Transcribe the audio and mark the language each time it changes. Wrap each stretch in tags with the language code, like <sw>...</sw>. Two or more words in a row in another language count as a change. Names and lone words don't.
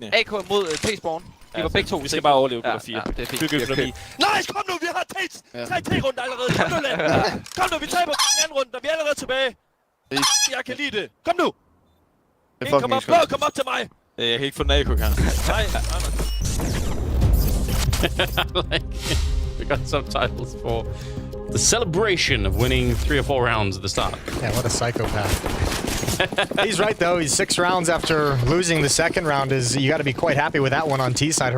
<da>AK mod T-spawn. De var begge to. Vi skal bare overleve, gutter 4. det er fint. Bygge økonomi. Nice, kom nu, vi har 3T-runde allerede. Kom nu, Land. Kom nu, vi taber den anden runde, og vi er allerede tilbage. Jeg kan lide det. Kom nu. Kom op, blå, kom op til mig. Jeg kan ikke få den AK her. Nej,</da> <en>Like, we got subtitles for the celebration of winning 3 or 4 rounds at the start. Yeah, what a psychopath. He's right, though. He's 6 rounds after losing the second round. You got to be quite happy with that one on T side.</en>